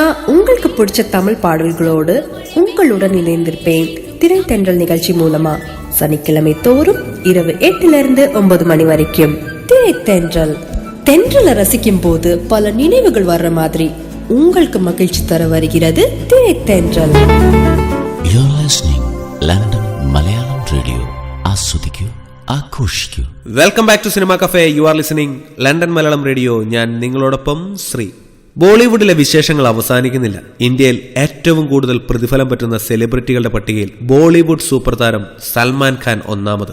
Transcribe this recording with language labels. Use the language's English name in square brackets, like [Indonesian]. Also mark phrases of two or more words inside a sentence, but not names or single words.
[Tamil] உங்களுக்கு பிடிச்ச தமிழ் பாடல்களோடு உங்களுடன் இணைந்திருப்பேன் திரைத்தென்றல் நிகழ்ச்சி மூலமா. சனிக்கிழமை தோறும் இரவு 8 மணி வரைக்கும் திரைத்தென்றல். தென்றலை ரசிக்கும் போது பல நினைவுகள் வர்ற மாதிரி உங்களுக்கு மகிழ்ச்சி தர வருகிறது திரைத்தென்றல். [English] You're listening London Malayalam Radio. [Malayalam] ആസ്വദിക്കൂ, ആഘോഷിക്കൂ. [English] Welcome back to Cinema Cafe. You are listening London Malayalam Radio. [Malayalam] ഞാൻ നിങ്ങളോടൊപ്പം ശ്രീ. ബോളിവുഡിലെ വിശേഷങ്ങൾ അവസാനിക്കുന്നില്ല. ഇന്ത്യയിൽ ഏറ്റവും കൂടുതൽ പ്രതിഫലം പറ്റുന്ന സെലിബ്രിറ്റികളുടെ പട്ടികയിൽ ബോളിവുഡ് സൂപ്പർ താരം സൽമാൻ ഖാൻ ഒന്നാമത്.